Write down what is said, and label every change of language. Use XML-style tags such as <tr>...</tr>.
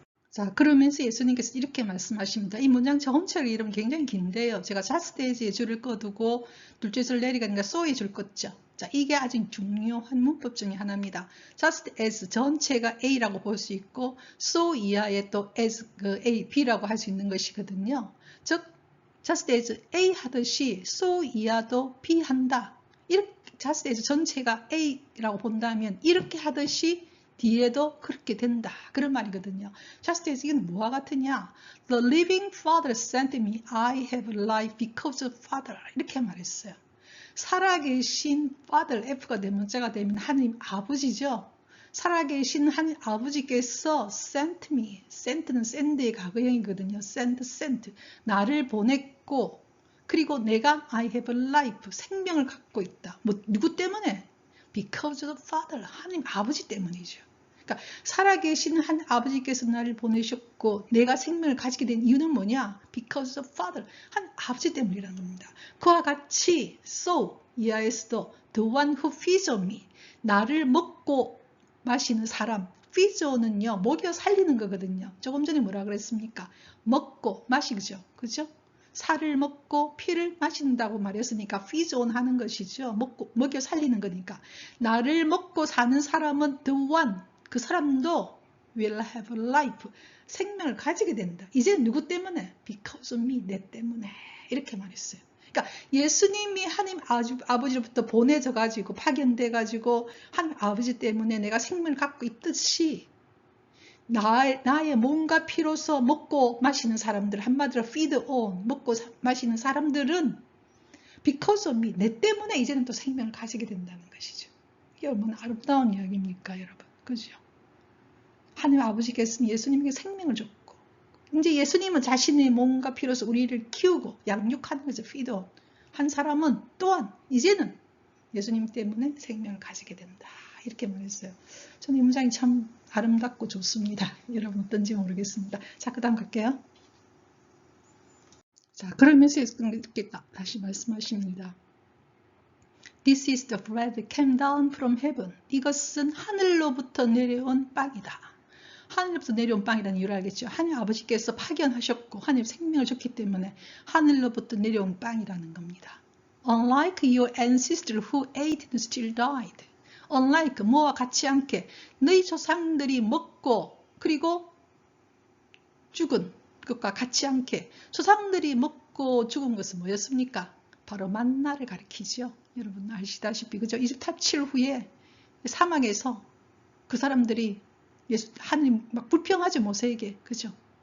<ko>자, 그러면서 예수님께서 이렇게 말씀하십니다. 이 문장 전체를 이름 굉장히 긴데요. 제가 자스테이지에 줄을 꺼두고 둘째 줄 내리가니까 so에 줄 껐죠. 자, 이게 아주 중요한 문법 중에 하나입니다. just as 전체가 A라고 볼 수 있고 so 이하에 또 as 그 A, B라고 할 수 있는 것이거든요. 즉 just as A 하듯이 so 이하도 B 한다. 이렇게 just as 전체가 A라고 본다면 이렇게 하듯이 뒤에도 그렇게 된다. 그런 말이거든요. just as 이건 뭐와 같으냐?</ko> <en>The living Father sent me. I have life because of Father.</en> <ko>이렇게 말했어요. 살아계신 Father, F가 대문자가 되면 하나님 아버지죠. 살아계신 하나님 아버지께서</ko> <en>sent me.</en> <ko>sent는 send의 과거형이거든요.</ko> <en>sent.</en> <ko>나를 보냈고 그리고 내가</ko> <en>I have life.</en> <ko>생명을 갖고 있다. 뭐 누구 때문에?</ko> <en>Because of Father.</en> <ko>하나님 아버지 때문이죠. 그러니까 살아계신 한 아버지께서 나를 보내셨고 내가 생명을 가지게 된 이유는 뭐냐?</ko> <en>Because of Father.</en> <ko>한 아버지 때문이라는 겁니다. 그와 같이 so 이하에서도</ko> <en>the one who feeds on me.</en> <ko>나를 먹고 마시는 사람. feeds는요. 먹여 살리는 거거든요. 조금 전에 뭐라 그랬습니까? 먹고 마시죠. 그죠? 살을 먹고 피를 마신다고 말했으니까 feeds on 하는 것이죠. 먹여 살리는 거니까. 나를 먹고 사는 사람은</ko> <en>the one.</en> <ko>그 사람도</ko> <en>will have life.</en> <ko>생명을 가지게 된다. 이제 누구 때문에?</ko> <en>Because of me.</en> <ko>내 때문에. 이렇게 말했어요. 그러니까 예수님이 하나님 아버지로부터 보내져 가지고 파견돼 가지고 하나님 아버지 때문에 내가 생명을 갖고 있듯이 나의 몸과 피로서 먹고 마시는 사람들, 한마디로 feed on, 먹고 마시는 사람들은</ko> <en>because of me.</en> <ko>내 때문에 이제는 또 생명을 가지게 된다는 것이죠. 이게 얼마나 아름다운 이야기입니까, 여러분? 그죠? 하나님 아버지께서는 예수님에게 생명을 줬고 이제 예수님은 자신의 몸과 피로서 우리를 키우고 양육하는 거죠.</ko> <en>feed on.</en> <ko>한 사람은 또한 이제는 예수님 때문에 생명을 가지게 된다. 이렇게 말했어요. 저는 이 문장이 참 아름답고 좋습니다. 여러분 어떤지 모르겠습니다. 자, 그 다음 갈게요. 자, 그러면서 이렇게 다시 말씀하십니다.</ko> <en>This is the bread came down from heaven.</en> <ko>이것은 하늘로부터 내려온 빵이다. 하늘로부터 내려온 빵이라는 이유를 알겠죠. 하나님 아버지께서 파견하셨고 하나님 생명을 줬기 때문에 하늘로부터 내려온 빵이라는 겁니다.</ko> <en>Unlike your ancestors who ate and still died.</en> <ko>Unlike 뭐와 같지 않게 너희 조상들이 먹고 그리고 죽은 것과 같지 않게 조상들이 먹고 죽은 것은 뭐였습니까? 바로 만나를 가리키죠. 여러분 아시다시피 그죠? 이집 탈출 후에 사막에서 그 사람들이 하나님 막 불평하죠. 모세에게. 그죠?</ko>